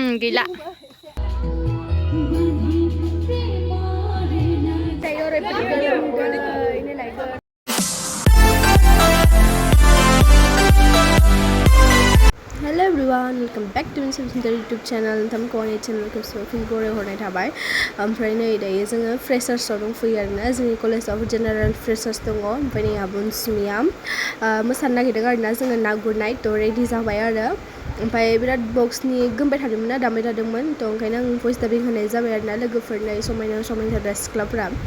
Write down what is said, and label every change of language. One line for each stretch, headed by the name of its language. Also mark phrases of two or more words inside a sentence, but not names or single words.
Bodo: गैला दायो ओरैबायदि गोलोमदै नायलाय
English: Hello everyone, welcome back to Basumatary YouTube channel.
Bodo: नोंथांमोनखौ आंनि चेनेलखौ फिन गराय हरनाय थाबाय ओमफ्राय नै दायो जोङो फ्रेशार्सआव दंफैयो आरोना जोंनि कलेजाव
English: general freshers
Bodo: दङ ओमफ्राय नै आब' अनसुमिया मोसानो नागिरदों आरोना जोङो ना गुरनाय थ' रेडि जाबाय आरो ओमफ्राय बिराद बक्सनि गोमबाय थादोंमोन ना दामबाय थादोंमोन थ' ओंखायनो आं
English: voice dubbing
Bodo: होनाय जाबाय आरोना लोगोफोरनो समायना सिख्लाफोरा